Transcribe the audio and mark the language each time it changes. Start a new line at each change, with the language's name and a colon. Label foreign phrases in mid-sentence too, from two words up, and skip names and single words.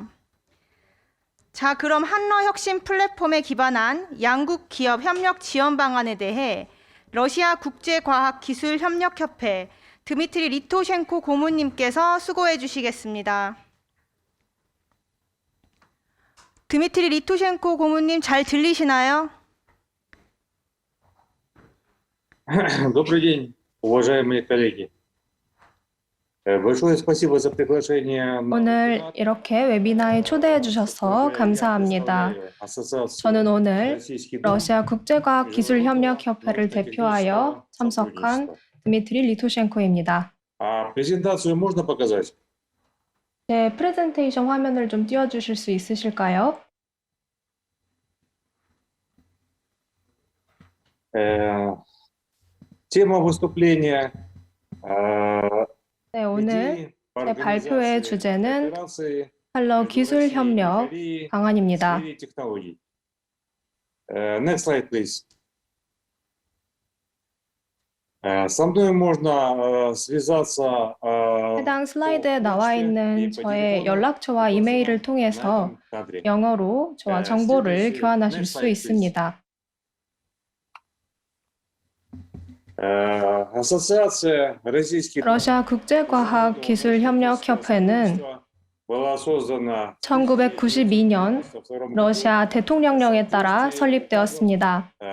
Korean: 자, 그럼 한러 혁신 플랫폼에 기반한 양국 기업 협력 지원 방안에 대해 러시아 국제과학기술협력협회 드미트리 리토셴코 고문님께서 수고해 주시겠습니다. 드미트리 리토셴코 고문님 잘 들리시나요?
Russian: Добрый день, уважаемые коллеги. Большое спасибо за приглашение.
Korean: 오늘 이렇게 웨비나에 초대해 주셔서 감사합니다. 저는 오늘 러시아 국제과학기술협력협회를 대표하여 참석한 드미트리 리토셴코입니다.
Russian: презентацию можно показать?
Korean: 제 프레젠테이션 화면을 좀 띄워주실 수 있으실까요?
Russian: Тема выступления.
Korean: 네, 오늘 제 발표의 주제는 한러 기술협력 방안입니다.
English: Next slide, please.
Russian: Со мной можно связаться.
Korean: 해당 슬라이드에 나와 있는 저의 연락처와 이메일을 통해서 영어로 저와 정보를 교환하실 수 있습니다. 러시아 국제과학기술협력협회는 1992년 러시아 대통령령에 따라 설립되었습니다.